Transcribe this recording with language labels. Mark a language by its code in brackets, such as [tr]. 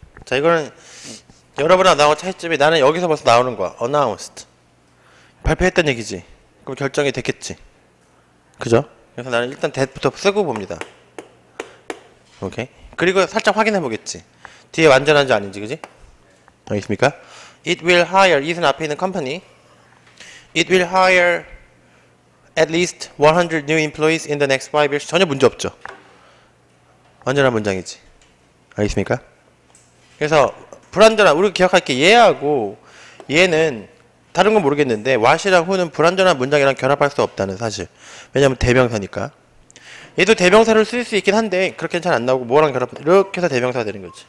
[ko] 자, 이거는 여러분하고 나하고 차이점이, 나는 여기서 벌써 나오는 거야. announced. 발표했던 얘기지. 그럼 결정이 됐겠지. 그죠? 그래서 나는 일단 that부터 쓰고 봅니다. 오케이. 그리고 살짝 확인해 보겠지. 뒤에 완전한지 아닌지, 그지? 알겠습니까? [en] It will hire, it은 [ko] 앞에 있는 [en] company. It will hire at least 100 new employees in the next 5 years. [ko] 전혀 문제 없죠. 완전한 문장이지. 알겠습니까? 그래서 불완전한, 우리가 기억할 게 얘하고 얘는 다른 건 모르겠는데 what이랑 who는 불완전한 문장이랑 결합할 수 없다는 사실. 왜냐면 대명사니까. 얘도 대명사를 쓸 수 있긴 한데 그렇게는 잘 안 나오고 뭐랑 결합, 이렇게 해서 대명사가 되는 거지.